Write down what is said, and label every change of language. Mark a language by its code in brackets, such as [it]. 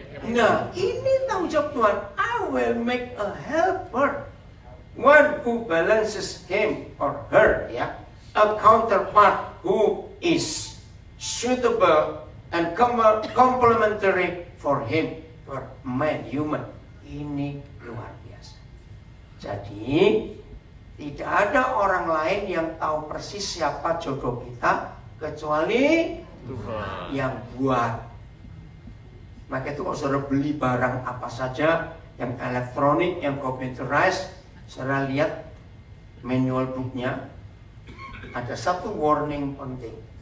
[id] Nah, ini tanggung jawab Tuhan. [en] I will make a helper, one who balances him or her, ya, a counterpart who is suitable and complementary for him, for man, human. [id] Ini luar biasa. Jadi tidak ada orang lain yang tahu persis siapa jodoh kita kecuali Tuhan yang buat. Maka itu kalau saudara beli barang apa saja yang elektronik, yang computerized, saudara lihat manual booknya, ada satu warning penting.